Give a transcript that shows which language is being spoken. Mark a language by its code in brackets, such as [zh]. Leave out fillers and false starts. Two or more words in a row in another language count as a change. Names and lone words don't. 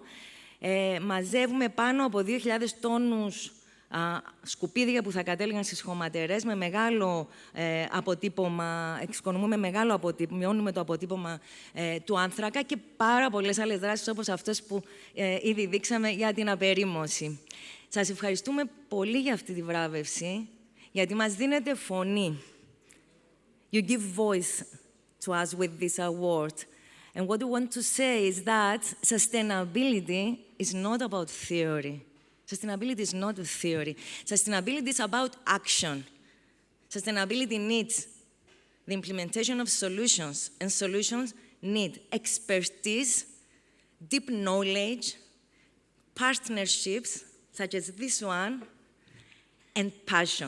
[el] Μαζεύουμε πάνω από 2.000 τόνους σκουπίδια που θα κατέληγαν στις χωματερές με μεγάλο αποτύπωμα, εξοικονομούμε μεγάλο αποτύπωμα, μειώνουμε το αποτύπωμα του άνθρακα και πάρα πολλές άλλες δράσεις όπως αυτές που ήδη δείξαμε για την απερίμωση. Σας ευχαριστούμε πολύ για αυτή τη βράβευση, γιατί μας δίνετε φωνή. [en] You give voice to us with this award. And what we want to say is that sustainability is not about theory. Sustainability is not a theory. Sustainability is about action. Sustainability needs the implementation of solutions, and solutions need expertise, deep knowledge, partnerships, such as this one, and passion.